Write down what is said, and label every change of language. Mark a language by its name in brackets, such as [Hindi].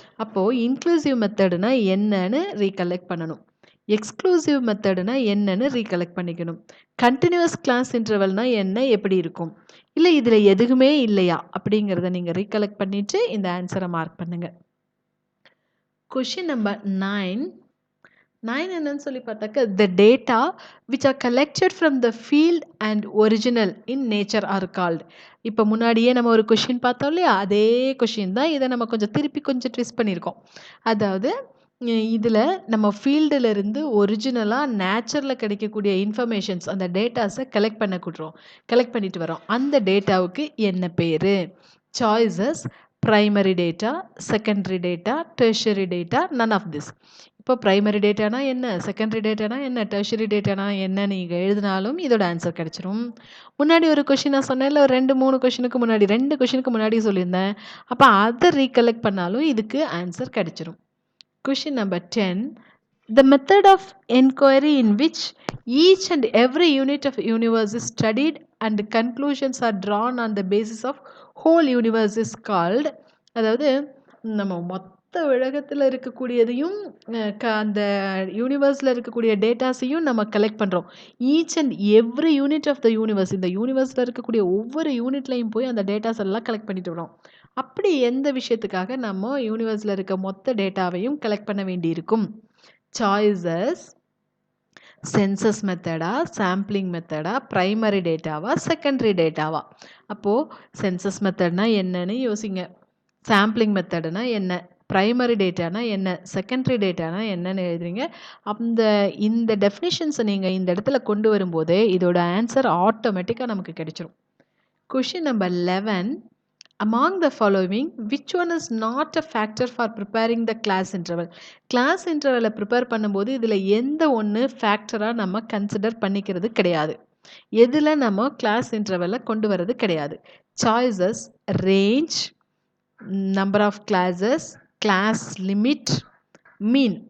[Tamil] அப்போது இன்க்ளூசிவ் மெத்தடுனா என்னன்னு ரீகலெக்ட் பண்ணணும். எக்ஸ்க்ளூசிவ் மெத்தடுனா என்னன்னு ரீகலெக்ட் பண்ணிக்கணும். கண்டினியூஸ் கிளாஸ் இன்டர்வல்னா என்ன, எப்படி இருக்கும்? இல்லை இதில் எதுவுமே இல்லையா அப்படிங்கிறத நீங்கள் ரீகலெக்ட் பண்ணிவிட்டு இந்த ஆன்சரை மார்க் பண்ணுங்கள். [English] Question number 9. [Tamil] என்னன்னு சொல்லி பார்த்தாக்க [English] the data which are collected from the field and original in nature are called. [Tamil] இப்போ முன்னாடியே நம்ம ஒரு கொஷின் பார்த்தோம் இல்லையா, அதே கொஷின் தான். இதை நம்ம திருப்பி கொஞ்சம் ட்விஸ்ட் பண்ணியிருக்கோம். அதாவது இதில் நம்ம ஃபீல்டில் இருந்து ஒரிஜினலாக நேச்சரில் கிடைக்கக்கூடிய இன்ஃபர்மேஷன்ஸ் அந்த டேட்டாஸை கலெக்ட் பண்ணிட்டு வரோம். அந்த டேட்டாவுக்கு என்ன பேர்? [English] Choices primary data, secondary data, tertiary data, none of this. [Tamil] இப்போ ப்ரைமரி டேட்டானா என்ன, செகண்டரி டேட்டானா என்ன, டெர்ஷரி டேட்டானா என்ன நீங்கள் எழுதினாலும் இதோட ஆன்சர் கிடச்சிரும். முன்னாடி ஒரு கொஷின் நான் சொன்னேன்ல, ஒரு 2-3 கொஷினுக்கு முன்னாடி 2 கொஷினுக்கு முன்னாடி சொல்லியிருந்தேன். அப்போ அதை ரீகலெக்ட் பண்ணாலும் இதுக்கு ஆன்சர் கிடச்சிரும். [English] Question number 10. The method of inquiry in which each and every unit of universe is studied and conclusions are drawn on the basis of whole universe is called. [Tamil] அதாவது நம்ம மொத்த உலகத்தில் இருக்கக்கூடியதையும் அந்த யூனிவர்ஸில் இருக்கக்கூடிய டேட்டாஸையும் நம்ம கலெக்ட் பண்ணுறோம். Each and every unit of the universe, இந்த யூனிவர்ஸில் இருக்கக்கூடிய ஒவ்வொரு யூனிட்லையும் போய் அந்த டேட்டாஸ் எல்லாம் கலெக்ட் பண்ணிட்டு வரோம். அப்படி எந்த விஷயத்துக்காக நம்ம யூனிவர்ஸில் இருக்க மொத்த டேட்டாவையும் கலெக்ட் பண்ண வேண்டியிருக்கும்? Choices census மெத்தடா, sampling மெத்தடா, primary டேட்டாவா, secondary டேட்டாவா? அப்போது சென்சஸ் மெத்தட்னா என்னன்னு யோசிங்க, சாம்பிளிங் மெத்தடுனா என்ன, ப்ரைமரி டேட்டானா என்ன, செகண்டரி டேட்டானா என்னன்னு எழுதுறீங்க. இந்த டெஃபினிஷன்ஸை நீங்கள் இந்த இடத்துல கொண்டு வரும்போதே இதோட ஆன்சர் ஆட்டோமேட்டிக்காக நமக்கு கிடைச்சிரும். [English] Question number 11. Among the following, which one is not a factor for preparing the class interval? [Tamil] Class இன்டர்வலை prepare பண்ணும்போது இதில் எந்த ஒன்று ஃபேக்டராக நம்ம கன்சிடர் பண்ணிக்கிறது கிடையாது. எதில் நம்ம கிளாஸ் இன்டர்வலை கொண்டு வர்றது கிடையாது. Choices range, number of classes, class limit, mean.